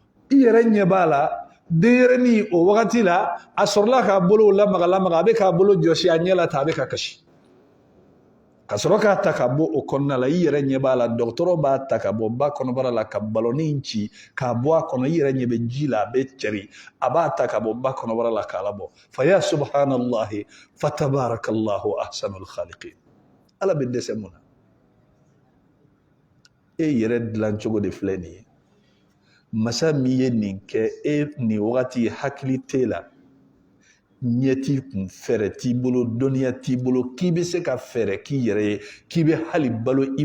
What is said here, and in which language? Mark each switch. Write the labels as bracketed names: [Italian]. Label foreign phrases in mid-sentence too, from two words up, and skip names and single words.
[Bambara] yɛrɛ ɲɛ b'a la denyɛrɛnin o wagati la a sɔrɔla k'a bolo lamaga a bɛ k'a bolo jɔsi a ɲɛ la ta a bɛ ka kasi ka sɔrɔ k'a ta ka bɔ o kɔnɔna la i yɛrɛ ɲɛ b'a la dɔgɔtɔrɔ b'a ta ka bɔ ba kɔnɔbara la ka balɔnin ci k'a bɔ a kɔnɔ i yɛrɛ ɲɛ bɛ ji la a bɛ cɛri a b'a ta ka bɔ ba kɔnɔbara la k'a labɔ [Arabic] فيا سبحان الله فتبارك الله أحسن الخالقين [Bambara] ala bɛ dɛsɛ mun na e yɛrɛ dilan cogo de filɛ nin ye masa min ye nin kɛ e nin wagati hakili t'e la ɲɛ t'i kun fɛɛrɛ t'i bolo dɔnniya t'i bolo k'i bɛ se ka fɛɛrɛ k'i yɛrɛ ye k'i bɛ hali balo i